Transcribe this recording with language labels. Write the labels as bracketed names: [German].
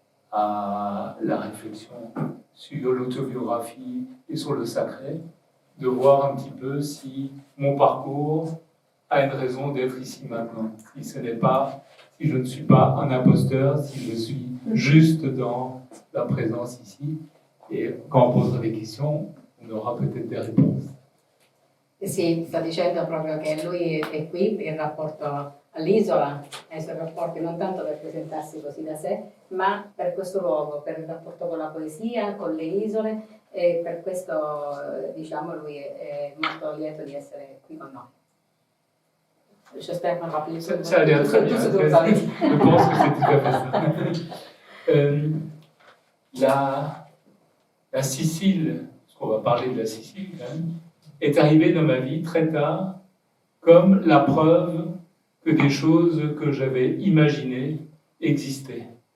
[French] à la réflexion sur l'autobiographie et sur le sacré, de voir un petit peu si mon parcours a une raison d'être ici maintenant. Si je ne suis pas un imposteur, si je suis juste dans la présence ici. Et quand on posera des questions, on aura peut-être des réponses. [Italian] Sì, sta dicendo proprio che lui è qui in rapporto all'isola, ai suoi rapporti, non tanto per presentarsi così da sé, ma per questo luogo, per il rapporto con la poesia, con le isole, e per questo, diciamo, lui è molto lieto di essere qui con noi. [French] J'espère qu'on rappelle Ça a l'air très bien. Je pense que c'est tout à fait ça. La Sicile, parce qu'on va parler de la Sicile quand même, est arrivée dans ma vie très tard comme la preuve que des choses que j'avais imaginées existaient.